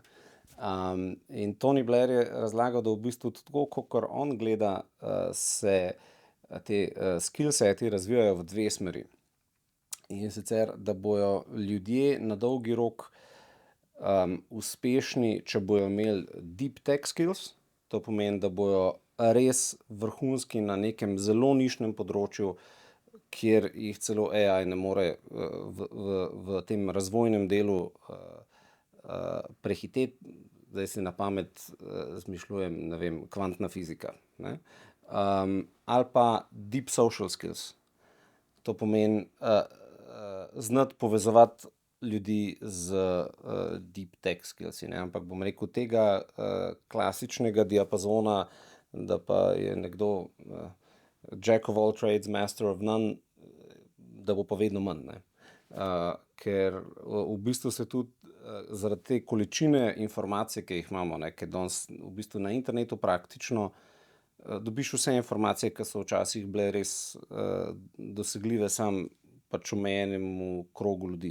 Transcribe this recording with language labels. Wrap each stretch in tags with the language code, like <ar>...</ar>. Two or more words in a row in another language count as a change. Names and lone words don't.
<sl>In Tony Blair je razlagal, da v bistvu tako, kakor on gleda, se te skillseti razvijajo v 2 smeri. In sicer, da bojo ljudje na dolgi rok uspešni, če bojo imeli</sl> <en>deep tech skills,</en> <sl>to pomeni, da bojo res vrhunski na nekem zelo nišnem področju, kjer jih celo AI ne more v tem razvojnem delu prehiteti. Zdaj si na pamet zmišljujem, ne vem, kvantna fizika. Ne? Ali pa</sl> <en>deep social skills.</en> <sl>To pomeni znati povezovati ljudi z</sl> <en>deep tech skillsi.</en> <sl>Ne? Ampak bom rekel, tega klasičnega diapazona, da pa je nekdo</sl> <en>jack of all trades, master of none,</en> <sl>da bo pa vedno manj. Ne? Ker v bistvu se tudi zaradi te količine informacij, ki jih imamo, ne, ker danes v bistvu na internetu praktično dobiš vse informacije, ki so včasih bile res dosegljive sam pač omejenemu krogu ljudi.</sl>